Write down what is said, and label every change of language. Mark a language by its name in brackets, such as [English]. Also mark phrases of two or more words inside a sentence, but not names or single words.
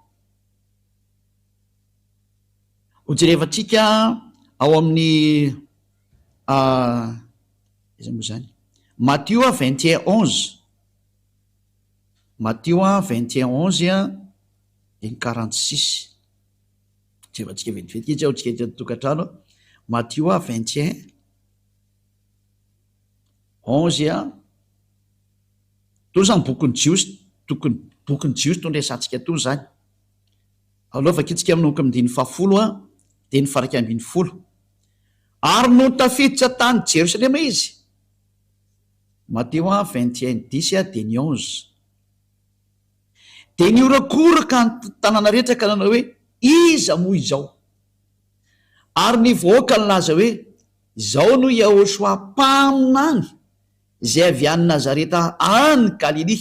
[Malagasy] Ho jerevantsika ao amin'ny iza moa zany Matthieu 21:11, Matthieu 21:11 de ny 46. Jerevantsika vetivety kely ao tsika eto tokantrano. Matthieu 21:11 to zany bokyny jiosy, bokyny jiosy to ndraisantsika to zany. Aloha vakitsika amin'ny oka mindiny 10 de ny faraka ambiny 10. Ary no tafiditra tany Jerosalema izy. Matthieu 21:10 de ny 11. De niorakoraka ny tanàna rehetra ka nanao hoe iza moa izao, ary ny vahoaka ny laza hoe izao no Yahosoa mpaminany zay avy any Nazareta any Galily.